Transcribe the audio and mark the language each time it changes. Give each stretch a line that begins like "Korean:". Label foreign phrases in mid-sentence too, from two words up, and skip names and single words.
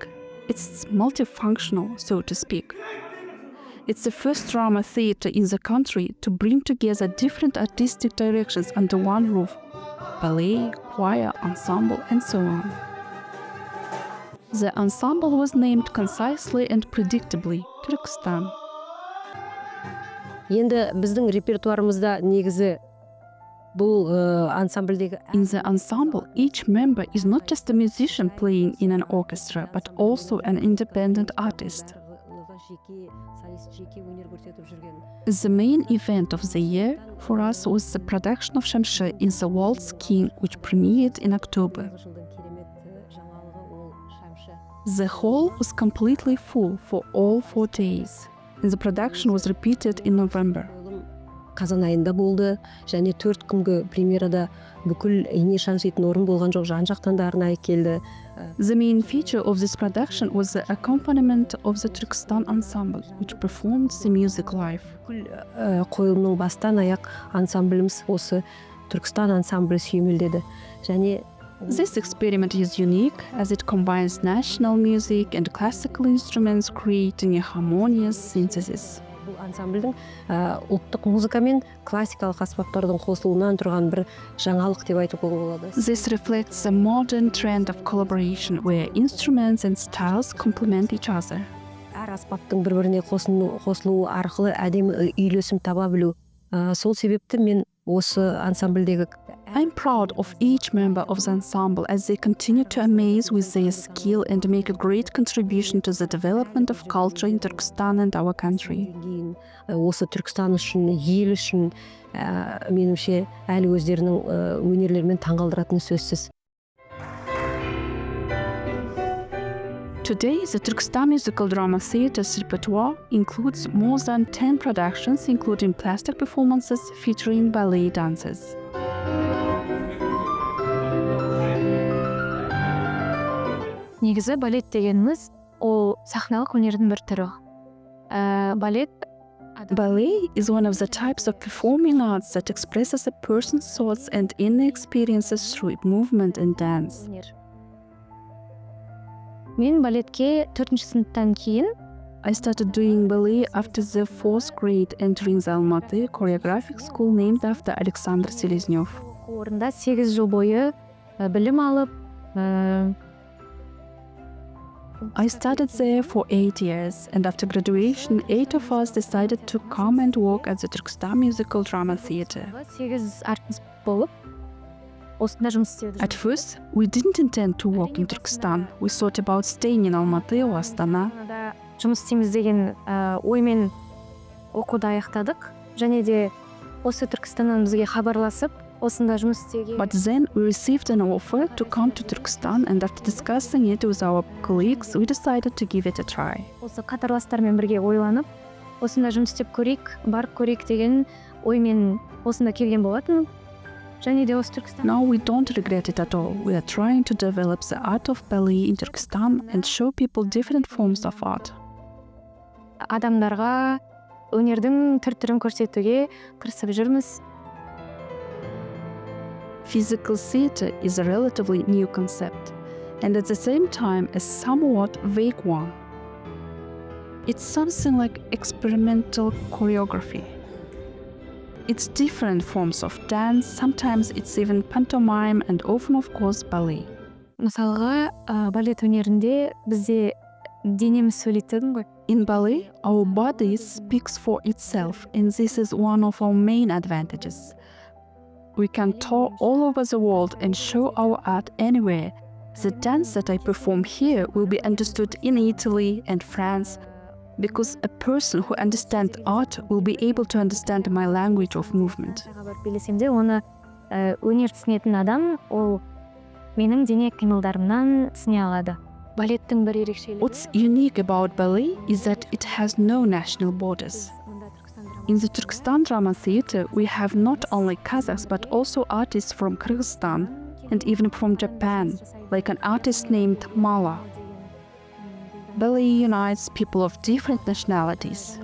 English: It's multifunctional, so to speak. It's the first drama theater in the country to bring together different artistic directions under one roof: ballet, choir, ensemble, and so on. The ensemble was named concisely and predictably Turkestan.
Kazakh: Енді біздің репертуарымызда негізі бұл ансамбльдегі
English: In the ensemble, each member is not just a musician playing in an orchestra, but also an independent artist. The main event of the year for us was the production of Shamshe in the Waltz King, which premiered in October. The hall was completely full for all 4 days, and the production was repeated in November.
Kazakh: Қазан айында болды, және 4 күнгі премьерада бүкіл ине шаншитын орын болған жоқ, жан-жақтан да арнайы келді.
English: The main feature of this production was the accompaniment of the Turkestan ensemble, which performed the music live.
Kazakh: Қойылымның бастан аяқ ансамбліміз осы Түркістан ансамблі сүйемелдеді. Және
English: This experiment is unique as it combines national music and classical instruments, creating a harmonious synthesis.
Kazakh: бұл ансамбльдің ұлттық музыка мен классикалық аспаптардың қосылуынан тұрған бір жаңалық деп айтуға болады.
English: This reflects the modern trend of collaboration where instruments and styles complement each other.
Kazakh: Әр аспаптың бір-біріне қосылуы арқылы әдемі үйлесім таба білу. Сол себепті мен осы ансамбльдегі
English: I'm proud of each member of the ensemble as they continue to amaze with their skill and make a great contribution to the development of culture in Turkestan and our country.
Kazakh: Осы Түркістан үшін, ел үшін меніңше әлі өздерінің өнерлерімен таңғалдыратыны сөзсіз.
English: Today, the Turkistan Musical Drama Theater's repertoire includes more than 10 productions, including plastic performances featuring ballet dances.
Kazakh: Негізі балет дегеніміз ол сахналық өнердің бір түрі.
English: Ballet is one of the types of performing arts that expresses a person's thoughts and inner experiences through movement and dance.
Kazakh: Мен балетке 4-ші сыныптан кейін
English: I started doing ballet after the 4th grade, entering the Almaty choreographic school named after Alexander Seleznyov.
Kazakh: орында 8 жыл бойы білім алып,
English: I studied there for 8 years, and after graduation, 8 of us decided to come and work at the Turkistan Musical Drama Theater.
Kazakh: 8 артист болып, осында жұмыс істедім.
English: At first, we didn't intend to work in Turkestan. We thought about staying in Almaty or Astana.
Kazakh: Жұмыс істейміз деген оймен оқуды аяқтадық. Және де осы Түркістаннан бізге хабарласып, осында жұмыс істеуге.
English: But then we received an offer to come to Turkestan, and after discussing it with our colleagues, we decided to give it a try.
Kazakh: Осы қатарластармен бірге ойланып, осында жұмыс істеп көрейік, барып көрейік деген оймен осында келген болатын. Және де осы Түркістан.
English: Now we don't regret it at all. We are trying to develop the art of ballet in Turkestan and show people different forms of art.
Kazakh: Адамдарға өнердің түр-түрін көрсетуге тырысып жүрміз.
English: Physical theater is a relatively new concept, and at the same time a somewhat vague one. It's something like experimental choreography. It's different forms of dance, sometimes it's even pantomime, and often of course ballet.
Kazakh: Мысалға, балет өнерінде бізде денеміз сөйлейтін ғой.
English: In ballet, our body speaks for itself, and this is one of our main advantages. We can tour all over the world and show our art anywhere. The dance that I perform here will be understood in Italy and France, because a person who understands art will be able to understand my language of movement.
Kazakh: Белесемде оны өнер түсінетін адам, ол менің дене қимылдарымнан түсіне алады. Балеттің бір ерекшелігі.
English: What's unique about ballet is that it has no national borders. In the Turkistan Drama Theater, we have not only Kazakhs but also artists from Kyrgyzstan, and even from Japan, like an artist named Mala. Ballet unites people of different nationalities.